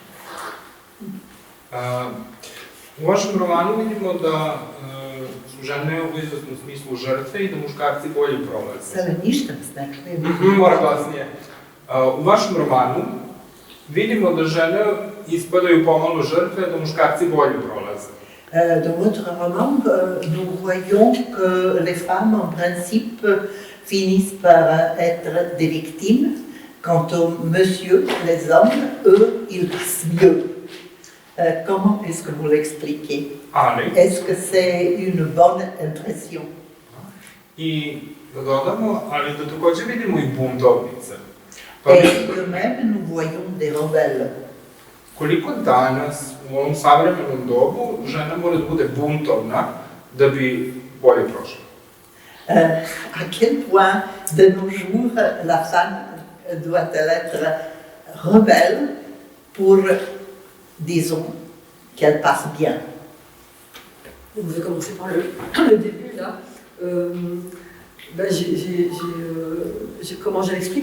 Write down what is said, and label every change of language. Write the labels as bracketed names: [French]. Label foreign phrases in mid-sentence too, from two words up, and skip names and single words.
[Serbian] U vašem romanu vidimo da su žene u izvesnom smislu žrtve i da muškarci bolje prolaze. Sada ništa nas ne čujem. Mora glasnije. U vašem romanu vidimo da žene ispadaju pomalo žrtve, da muškarci bolje prolaze. [French] Dans votre roman, nous voyons que les femmes, en principe, finissent par être des victimes. Quant aux monsieur, les hommes, eux, ils passent mieux. Comment est-ce que vous l'expliquez? [Serbian] Ali, [French] Est-ce que c'est une bonne impression? [Serbian] i da dodamo, ali da takođe vidimo i buntovnice. Pa [French] Et de même, nous voyons des rebelles. [Serbian] koliko danas, u ovom savremenom dobu, žena mora da bude buntovna da bi bolje prošla? [French] À quel point, de nos jours, la femme doit-elle être rebelle pour, disons, qu'elle passe bien? Donc, je vais commencer par le début, là. Comment je l'explique?